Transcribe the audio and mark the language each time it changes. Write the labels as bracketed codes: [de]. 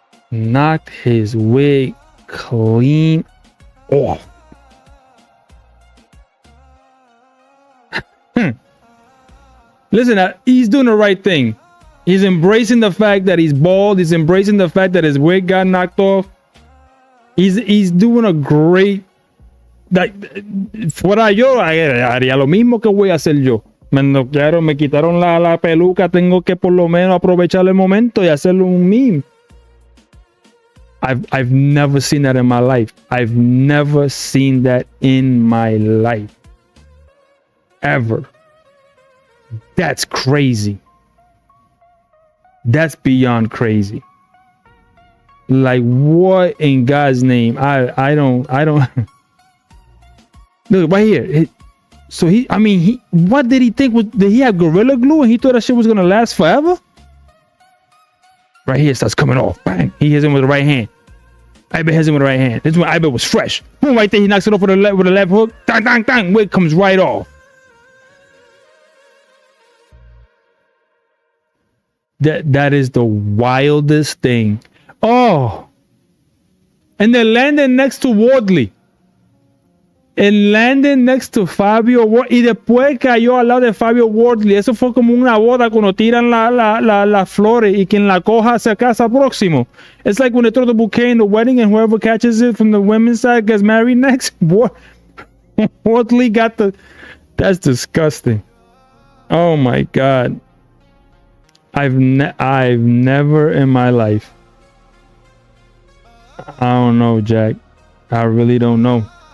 [en] Knocked his wig clean off. Listen, he's doing the right thing. He's embracing the fact that he's bald. He's embracing the fact that his wig got knocked off. He's doing a great. Like, [es] fuera yo, haría lo mismo que voy a hacer yo. Me noquearon, me quitaron la peluca. Tengo que por lo menos aprovechar el momento y hacerlo un meme. [en] I've never seen that in my life. I've never seen that in my life. Ever. That's crazy. That's beyond crazy. Like, what in God's name? I don't look right here. So what did he think? Did he have Gorilla Glue and he thought that shit was gonna last forever? Right here, it starts coming off. Bang! He hits him with the right hand. Ibe hits him with the right hand. This is when Ibe was fresh. Boom! Right there, he knocks it off with the left hook. Dang, dang, dang! Wig comes right off. That is the wildest thing. Oh, and then landing next to Wardley. [es] El [en] landing next to [es] Fabio Wardley. Y después cayó al lado de Fabio Wardley. Eso fue como una boda cuando tiran las flores y quien la coja se casa próximo. [en] It's like when they throw the bouquet in the wedding and whoever catches it from the women's side gets married next. Wardley got the... That's disgusting. Oh my God. I've never in my life. I don't know, Jack. I really don't know.